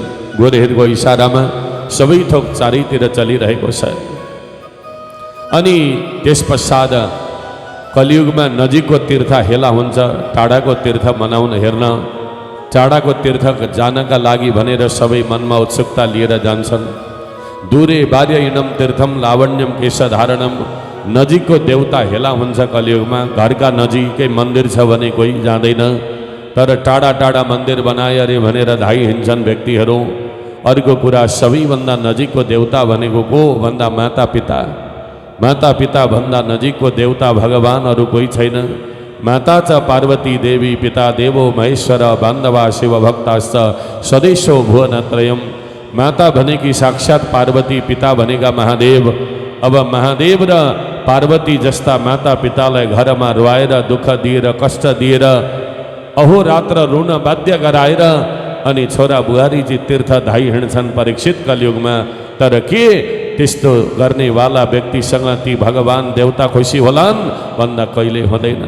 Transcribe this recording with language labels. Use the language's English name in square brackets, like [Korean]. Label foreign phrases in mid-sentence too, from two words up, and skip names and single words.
[Nepali] गोरेहरूको इसारामा सबै थोक चारैतिर चलिरहेको छ। अनि त्यस पश्चात कलियुगमा नजिकको तीर्थ हेला हुन्छ, टाढाको तीर्थ मनाउन हेर्न, टाढाको तीर्थ जानका लागि भनेर सबै मनमा उत्सुकता लिएर जान्छन्। [Sanskrit] दूरे बार्ययिनम तीर्थम लावण्यम केशधारणम। [Nepali] नजिकको देवता हेला हुन्छ कलियुगमा। घरका नजिकै मन्दिर छ भने कोही जाँदैन, तर टाढा टाढा मन्दिर बनाए अरे भनेर धाइ हिँड्छन् व्यक्तिहरू। अर्को कुरा, सबैभन्दा नजिकको देवता भनेको को भन्दा माता पिता। माता पिता भन्दा नजिकको देवता भगवान अरू कोही छैन। [Sanskrit] माता च पार्वती देवी, पिता देवो महेश्वर, बान्धवा शिव भक्ताश्च सदेशो भुवनत्रयम्। [Nepali] माता भनेकी साक्षात पार्वती, पिता भनेका महादेव। अब महादेव र पार्वती जस्ता माता पितालाई घरमा रुवाएर, दुःख दिएर, कष्ट दिएर, अहोरात्र रुन बाध्य गराएर अनि छोरा बुहारीजी तीर्थ धाइ हिँड्छन् परीक्षित कलियुगमा। तर के त्यस्तो गर्नेवाला व्यक्तिसँग ती भगवान देवता खुसी होलान् भन्दा कहिले हुँदैनन्।